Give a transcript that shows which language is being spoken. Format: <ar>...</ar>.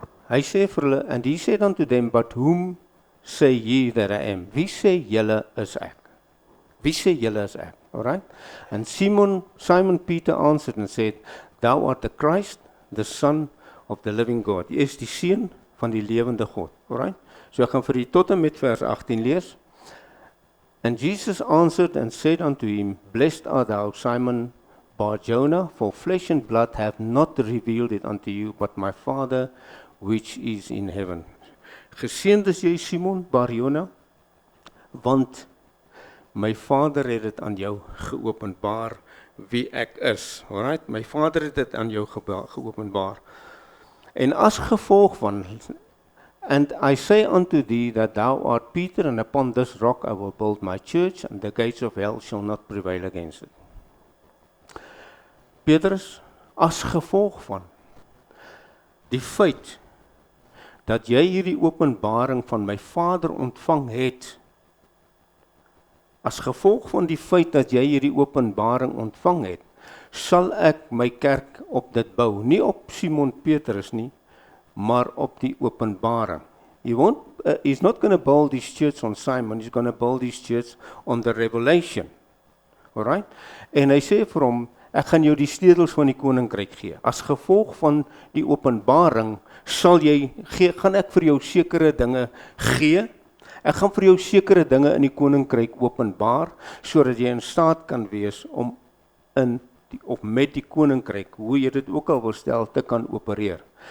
<af>Hy sê vir hulle,</af> <en>and he said unto them, but whom say ye that I am?</en> <af>Wie sê julle is ek? Wie sê julle is ek? Alright?</af> <en>And Simon Peter answered and said, thou art the Christ, the Son of the living God.</en> <af>Jy is die seun van die lewende God. Alright? So ek gaan vir u tot en met vers 18 lees.</af> <en>And Jesus answered and said unto him, blessed art thou, Simon Bar-Jonah, for flesh and blood have not revealed it unto you, but my Father which is in heaven.</en> <af>Geseënd is jy, Simon Bar-Jonah, want my Vader het dit aan jou geopenbaar wie ek is. Alright? My Vader het dit aan jou geopenbaar. En as gevolg van,</af> <en>and I say unto thee that thou art Peter, and upon this rock I will build my church, and the gates of hell shall not prevail against it.</en> <af>Petrus, as gevolg van die feit dat jy hierdie openbaring van my Vader ontvang het, as gevolg van die feit dat jy hierdie openbaring ontvang het, sal ek my kerk op dit bou, nie op Simon Petrus nie, maar op die openbaring.</af> <en>He's not going to build his church on Simon, he's going to build his church on the revelation. Alright?</en> <af>En hy sê vir hom, ek gaan jou die sleutels van die koninkryk gee. As gevolg van die openbaring gaan ek vir jou sekere dinge gee. Ek gaan vir jou sekere dinge in die koninkryk openbaar, sodat jy in staat kan wees om met die koninkryk, hoe jy dit ook al wil stel, te kan opereer.</af>